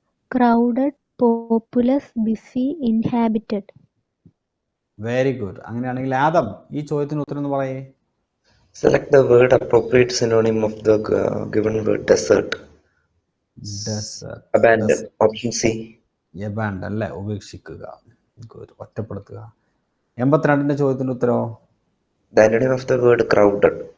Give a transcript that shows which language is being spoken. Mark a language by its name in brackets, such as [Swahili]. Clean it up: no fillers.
[English] Crowded, populous, busy, inhabited. Very good. [Malayalam] അങ്ങനെയാണെങ്കിൽ ആദം, ഈ ചോദ്യത്തിന് ഉത്തരം എന്ന് പറയേ. [English] Select the word appropriate synonym of the given word desert. Desert. Abandon. Option C. [Malayalam] Abandon അല്ലേ, ഉപേക്ഷിക്കുക. ഗുഡ്, ഒറ്റപ്പെടുത്തുക. 82ന്റെ ചോദ്യത്തിന്റെ ഉത്തരവോ? [English] The antonym of the word crowded.